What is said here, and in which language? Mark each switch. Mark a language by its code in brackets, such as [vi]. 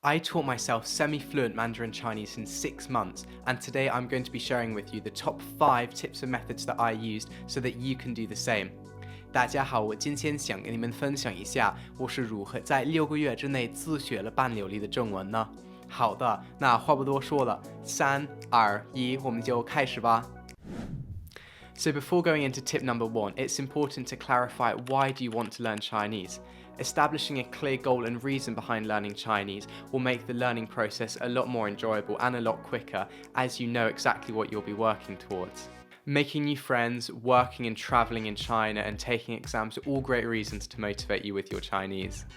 [en] I taught myself semi-fluent Mandarin Chinese in 6 months, and today I'm going to be sharing with you the top 5 tips and methods that I used so that you can do the same. [zh] 大家好，我今天想跟你们分享一下我是如何在6个月之内自学了半流利的中文呢？好的，那话不多说了，3、2、1，我们就开始吧。 [en] So before going into tip number 1, it's important to clarify why do you want to learn Chinese. Establishing a clear goal and reason behind learning Chinese will make the learning process a lot more enjoyable and a lot quicker, as you know exactly what you'll be working towards. Making new friends, working and traveling in China, and taking exams are all great reasons to motivate you with your Chinese.